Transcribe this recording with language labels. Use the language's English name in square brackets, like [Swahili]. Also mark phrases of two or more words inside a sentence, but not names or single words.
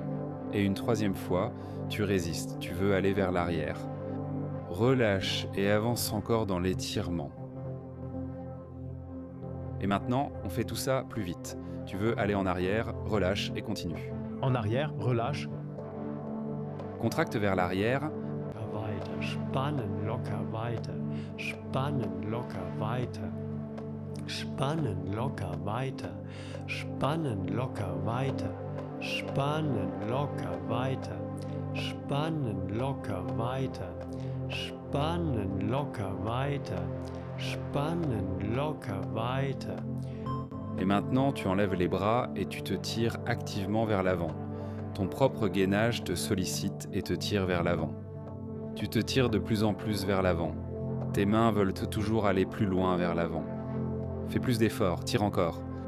[French] Et une troisième fois, tu résistes, tu veux aller vers l'arrière. Relâche et avance encore dans l'étirement. Et maintenant, on fait tout ça plus vite. Tu veux aller en arrière, relâche et continue. En arrière, relâche. Contracte vers l'arrière. [German] Weiter, spannen locker weiter, spannen locker weiter, spannen locker weiter, spannen locker weiter, spannen locker weiter, spannen locker weiter, spannen locker weiter, spannen locker weiter. [French] Et maintenant, tu enlèves les bras et tu te tires activement vers l'avant. Ton propre gainage te sollicite et te tire vers l'avant. Tu te tires de plus en plus vers l'avant. Tes mains veulent toujours aller plus loin vers l'avant. Fais plus d'efforts, tire encore.